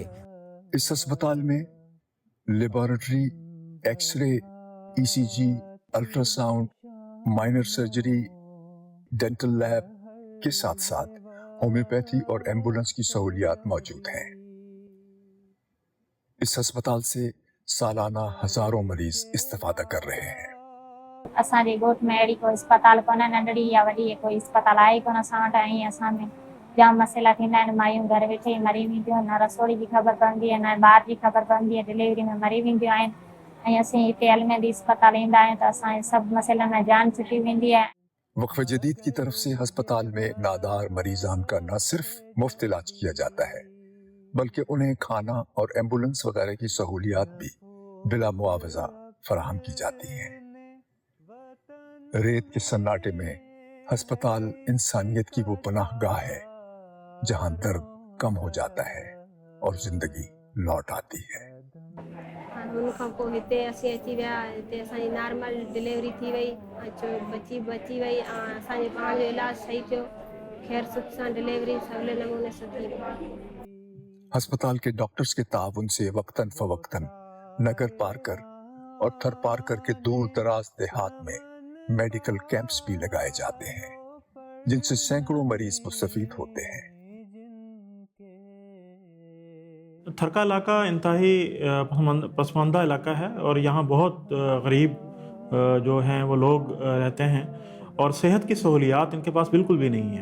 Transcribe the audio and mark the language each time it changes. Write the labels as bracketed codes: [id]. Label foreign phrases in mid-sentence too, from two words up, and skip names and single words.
[ur] اس اسپتال میں [en] laboratory, X-ray, ECG, ultrasound, minor surgery, dental lab [ur] کے ساتھ ساتھ ہومیوپیتھی اور ایمبولینس کی سہولیات موجود ہیں. اس اسپتال سے سالانہ ہزاروں مریض استفادہ کر رہے ہیں. [sd] असांजे ॻोठ में अहिड़ी कोई अस्पताल कोन्हे, नंढड़ी या वॾी कोई अस्पताल आहे कोन असां वटि। ऐं असां में जाम मसइला थींदा आहिनि। मायूं घर वेठे ई मरी वेंदियूं, न रसोड़ी जी ख़बर पवंदी आहे, न ॿार जी ख़बर पवंदी आहे, डिलीवरी में मरी वेंदियूं आहिनि। ऐं असीं हिते अल मेहदी अस्पताल ईंदा आहियूं त असांजे सभु मसइलनि में जान छुटी वेंदी आहे। [ur] وقف جدید کی طرف سے اسپتال میں نادار مریضان کا نہ صرف مفت علاج کیا جاتا ہے بلکہ انہیں کھانا اور ایمبولینس وغیرہ کی سہولیات بھی بلا معاوضہ فراہم کی جاتی ہیں. ریت کے سناٹے میں اسپتال انسانیت کی وہ پناہ گاہ ہے جہاں درد کم ہو جاتا ہے اور زندگی لوٹ آتی ہے. [sd] उनखां पोइ हिते असीं अची विया। हिते असांजी [en] normal delivery [sd] थी वई, बची वई ऐं असांजो पाण जो इलाजु सही थियो। खैर सुख सां डिलीवरी सवले नमूने सां थी वई। [ur] اسپتال کے ڈاکٹرز کے تعاون سے وقتاً فوقتاً نگر پارکر اور تھر پارکر کے دور دراز دیہات میں [en] medical camps [ur] بھی لگائے جاتے ہیں جن سے سیکڑوں مریض مستفید ہوتے ہیں. تھر کا علاقہ انتہائی پسماندہ علاقہ ہے اور یہاں بہت غریب جو ہیں وہ لوگ رہتے ہیں اور صحت کی سہولیات ان کے پاس بالکل بھی نہیں ہے.